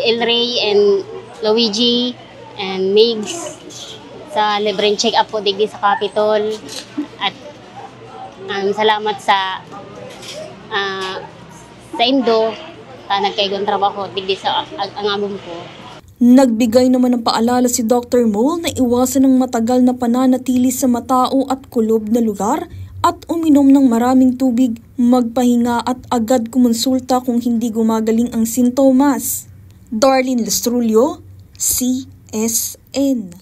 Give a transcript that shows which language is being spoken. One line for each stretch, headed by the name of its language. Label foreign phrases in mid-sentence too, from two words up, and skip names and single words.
Bikol: Elray and Luigi and Migs sa libreng check-up po digdi sa Capitol. At salamat sa Indo na nagkaigong trabaho digdi sa ang abong ko.
Filipino: Nagbigay naman ng paalala si Dr. Moll na iwasan ng matagal na pananatili sa matao at kulob na lugar at uminom ng maraming tubig, magpahinga at agad kumonsulta kung hindi gumagaling ang sintomas. Darlene Lastrulio, CSN.